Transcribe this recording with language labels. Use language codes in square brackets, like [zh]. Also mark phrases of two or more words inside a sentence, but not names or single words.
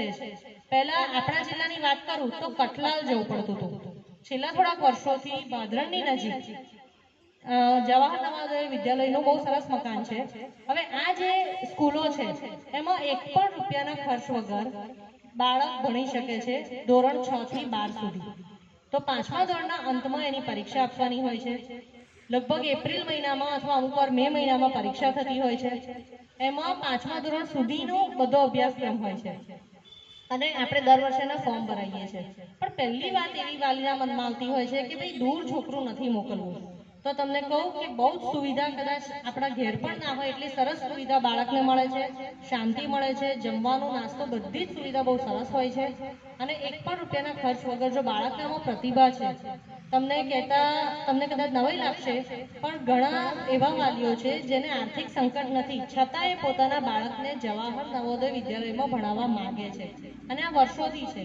[gu] પહેલા આપણા જિલ્લાની વાત કરું તો કઠલાલ જવું પડતું હતું, છેલ્લા થોડાક વર્ષોથી ભાદરણની નજીક જવાહર નવોદય વિદ્યાલયનું બહુ સરસ મકાન છે। હવે આ જે સ્કૂલો છે એમાં એક પણ રૂપિયાના ખર્ચ વગર બાળક ભણી શકે છે ધોરણ 6 થી 12 સુધી। તો 5મા ધોરણના અંતમાં એની પરીક્ષા આપવાની હોય છે। લગભગ એપ્રિલ મહિનામાં અથવા અમુકવાર મે મહિનામાં પરીક્ષા થતી હોય છે। एमां 5મા ધોરણ સુધીનો બધો અભ્યાસક્રમ હોય છે અને આપણે દર વર્ષેના ફોર્મ ભરાઈએ છીએ। પણ પહેલી વાત એવી વાલીના મનમાં આવતી હોય છે કે ભાઈ દૂર છોકરું નથી મોકલવું। તો તમને કહું કે બહુ જ સુવિધા કદાચ આપણા ઘેર પણ ના હોય એટલી સરસ સુવિધા બાળકને મળે છે, શાંતિ મળે છે, જમવાનો નાસ્તો બધી જ સુવિધા બહુ સરસ હોય છે અને એક પણ રૂપિયાના ખર્ચ વગર જો બાળકનામાં પ્રતિભા છે, તમને કદાચ નવાઈ લાગશે પણ ઘણા એવા વાલીઓ છે જેને આર્થિક સંકટ નથી છતાંય પોતાના બાળકને જવાહર નવોદય વિદ્યાલયમાં ભણાવવા માંગે છે અને આ વર્ષોથી છે।